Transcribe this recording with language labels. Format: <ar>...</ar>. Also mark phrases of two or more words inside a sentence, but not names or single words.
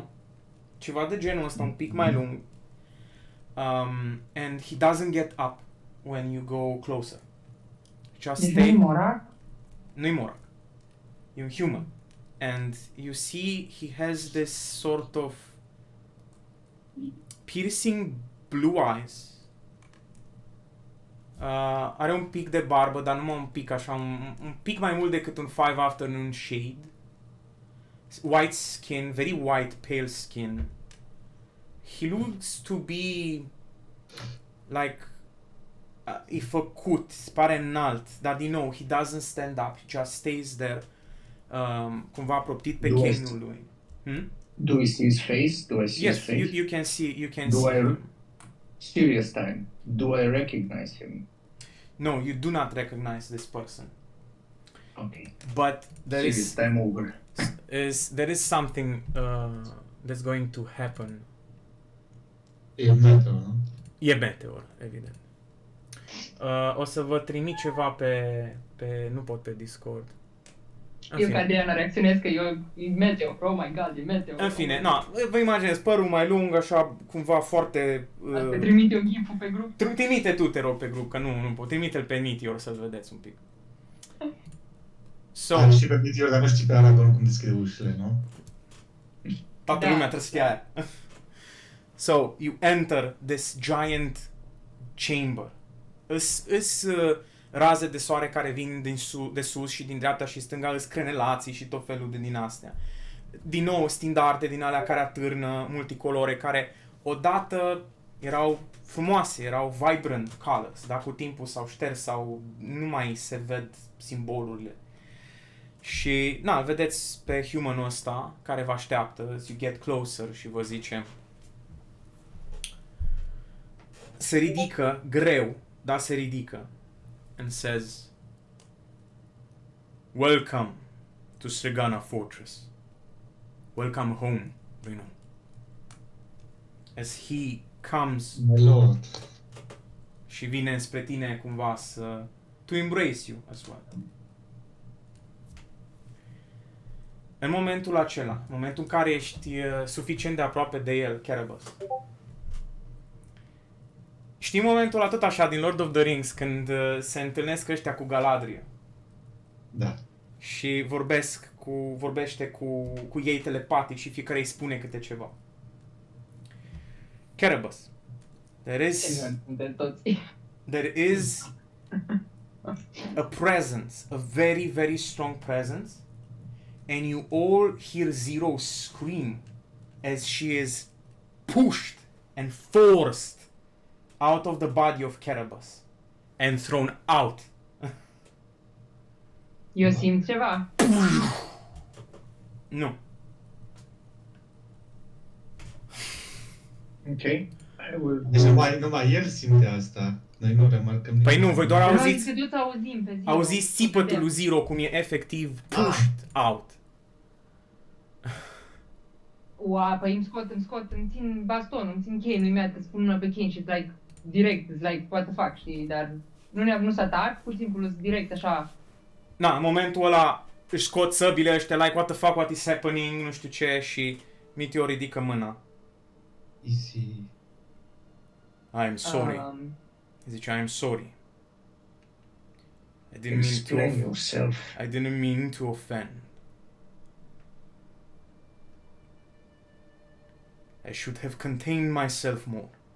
<ro>Ceva de genul ăsta, un pic mai lung.</ro> <en>And he doesn't get up when you go closer. Just</en> <ro>Deci</ro> <en>stay.</en> <ro>nu-i Morak? Nu-i Morak. E un human.</ro> <en>And you see he has this sort of piercing blue eyes.</en> <ro>Are un pic de barbă, dar numai un pic așa, un pic mai mult decât un</ro> <en>Five Afternoon shade. White skin, very white, pale skin. He looks to be like</en> <ro>e făcut, pare înalt, dar din nou,</ro> <en>he doesn't stand up, he just stays there,</en> <ro>cumva proptit pe cane-ul lui.</ro> <en>Do we see his face? Do I see Yes, his face? you can see Do I- him. Serious time. Do I recognize him? No, you do not recognize this person. Okay. But there Serious time over. there is something that's going to happen.</en> <ro>E meteo, nu? E meteor, evident. O să vă trimit ceva pe nu pot pe Discord. În Eu fine. ca Adriana reacționez că e meteo.</ro> <en>Oh my god,</en> <ro>e meteo. În fine, vă imaginez părul mai lung, așa, cumva foarte... Te trimit eu gif pe grup. Trimite tu, te rog, pe grup, că nu pot. Trimite-l pe Meteor să-l vedeți un pic.</ro> <en>So,</en> <ro>Am și pe Meteor, dar nu știi pe Aragorn cum deschide ușile, nu? toată Da. lumea trebuie să fie aia.</ro> <en>So, you enter this giant chamber.</en> <ro>Îs raze de soare care vin de sus și din dreapta și stânga, îs crenelații și tot felul de din astea. Din nou, standarde din alea care atârnă, multicolore, care odată erau frumoase, erau vibrant colors, dar cu timpul s-au șters sau nu mai se ved simbolurile. Și, vedeți pe humanul ăsta care vă așteaptă,</ro> <en>as you get closer</en> <ro>și vă zice, se ridică greu, dar se ridică</ro> <en>and says, "Welcome to Sregana Fortress. Welcome home, Reno." As he comes My lord.</en> <ro>și vine spre tine cumva</ro> <en>to embrace you as well.</en> <ro>În momentul acela, în momentul în care ești suficient de aproape de el, Cerebus. Știi momentul ăla tot așa din Lord of the Rings când se întâlnesc ăștia cu Galadriel Da. și vorbește cu ei telepatic și fiecare îi spune câte ceva. Cerebus,</ro> <en>there is a presence, a very, very strong presence, and you all hear Zero scream as she is pushed and forced out of the body of Cerebus and thrown out.</en> <ro>Eu simt ceva. Nu.</ro> <en>Okay. I will.</en> <ro>Deci numai el simte asta. Noi nu remarcăm nimic. Păi nu, voi doar Noi auziți, că toți auzim pe zi. auziți țipătul lui Zero cum e efectiv</ro> <en>pushed out. Ua,</en> <ro>păi îmi scot, îmi țin baston, îmi țin cheie, nu-i mea, te spun una pe cheie și like, direct, like,</ro> <en>what the fuck,</en> <ro>știi, dar nu se atac, pur și simplu direct așa. Na, în momentul ăla își scot săbile ăștia,</ro> <en>like, what the fuck, what is happening,</en> <ro>nu știu ce, și Meteor ridică mâna.</ro> <en>Easy. I'm sorry. Zice, I'm sorry. I Explain yourself. didn't mean to offend. I should have contained myself more.</en>